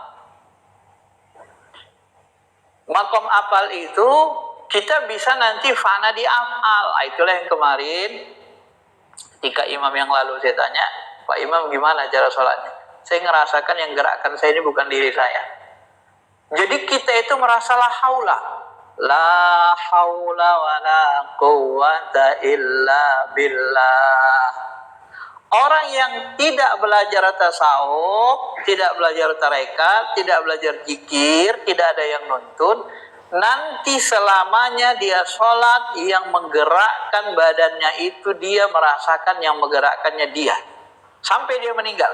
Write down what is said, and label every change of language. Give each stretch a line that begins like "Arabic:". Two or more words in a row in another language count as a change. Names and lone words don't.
Arabic: مقام أفعال
Indonesian: itu kita bisa nanti fana di af'al. Itulah yang kemarin ketika imam yang lalu saya tanya, Pak Imam gimana cara sholatnya? Saya ngerasakan yang gerakan saya ini bukan diri saya. Jadi kita itu merasa
Arabic: لا حول ولا قوة إلا بالله.
Indonesian: Orang yang tidak belajar tasawuf, tidak belajar tarekat, tidak belajar zikir, tidak ada yang nuntun, nanti selamanya dia sholat yang menggerakkan badannya itu dia merasakan yang menggerakkannya dia sampai dia meninggal.